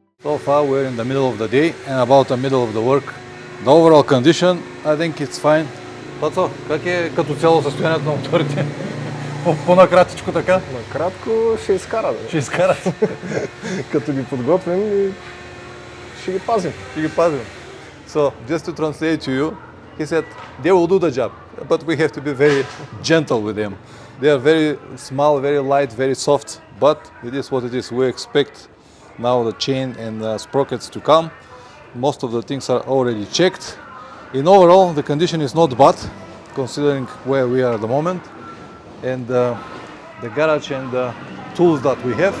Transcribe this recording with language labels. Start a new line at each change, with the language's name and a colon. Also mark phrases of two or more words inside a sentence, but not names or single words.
English: So far we're in the middle of the day and about the middle of the work. The overall condition, I think it's fine.
Bulgarian: Пацо, как е като цяло състоянието на моторите? По-накратичко така? Накратко ще изкара. Ще изкарат. Като ги подготвим и ще ги пазим. Ще ги пазим.
English: So, just to translate to you, he said, they will do the job, but we have to be very gentle with them. They are very small, very light, very soft, but it is what it is. We expect now the chain and the sprockets to come. Most of the things are already checked. In overall, the condition is not bad, considering where we are at the moment, and the garage and the tools that we have.